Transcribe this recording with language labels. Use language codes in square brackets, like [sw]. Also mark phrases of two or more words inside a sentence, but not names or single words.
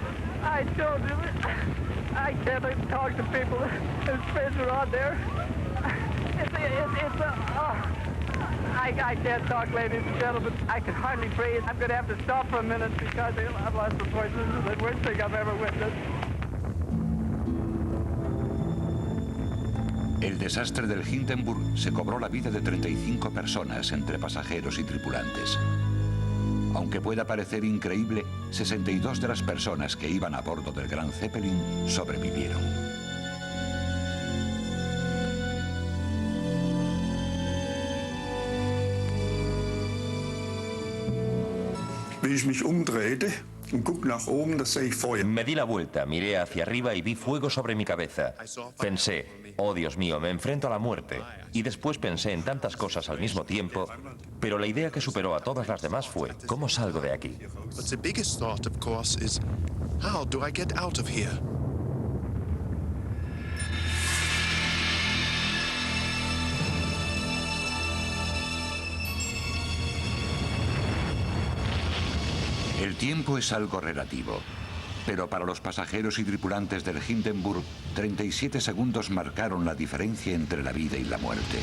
[en] I told you, I can't even talk to people. There's fish are on there. I can't talk, ladies and gentlemen. I can hardly breathe. I'm going to have to stop for a minute because I've lost the voice. This is the worst thing I've ever witnessed. [es] El desastre del Hindenburg se cobró la vida de 35 personas entre pasajeros y tripulantes. Aunque pueda parecer increíble, 62 de las personas que iban a bordo del Gran Zeppelin sobrevivieron. [de] Wie ich mich umdrehte und guckte nach oben, das sehe ich Feuer. [es] Me di la vuelta, miré hacia arriba y vi fuego sobre mi cabeza. Pensé, oh Dios mío, me enfrento a la muerte. Y después pensé en tantas cosas al mismo tiempo, pero la idea que superó a todas las demás fue, ¿cómo salgo de aquí? [en] But the biggest thought, of course, is how do I get out of here? [es] El tiempo es algo relativo, pero para los pasajeros y tripulantes del Hindenburg, 37 segundos marcaron la diferencia entre la vida y la muerte.